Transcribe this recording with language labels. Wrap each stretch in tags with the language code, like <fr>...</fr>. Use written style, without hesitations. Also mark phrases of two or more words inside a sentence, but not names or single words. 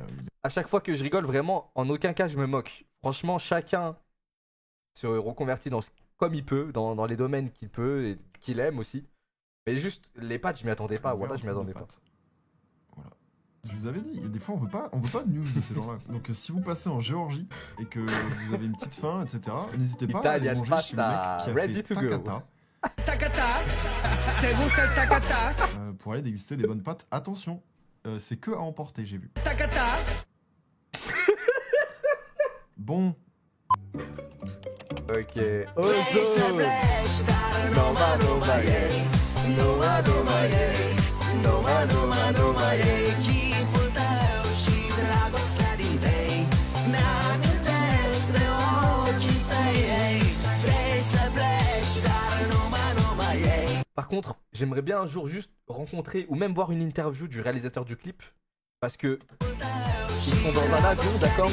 <fr>à chaque fois que je rigole, vraiment, en aucun cas je me moque. Franchement, chacun se reconvertit comme il peut, dans les domaines qu'il peut et qu'il aime aussi. Mais juste, les pattes, je m'y attendais pas. Voilà, je m'y attendais pas. Voilà. Je vous avais dit, il y a des fois, on veut pas de news de ces gens-là. Donc, si vous passez en Géorgie et que vous avez une petite faim, etc., n'hésitez pas à aller</fr> <en>Italian</en> <fr>manger chez le mec</fr> <en>pasta,</en> <fr>qui a</fr> <en>ready</en> <fr>fait</fr> <en>to go.</en> <fr>Takata. Pour aller déguster des bonnes pâtes. Attention, c'est que à emporter, j'ai vu. Bon, Ok. Ozone. Noma, noma, yeah. Noma, noma, yeah. Noma, noma, noma, yeah. Par contre, j'aimerais bien un jour juste rencontrer ou même voir une interview du réalisateur du clip. Parce que ils sont dans un avion, d'accord?</fr>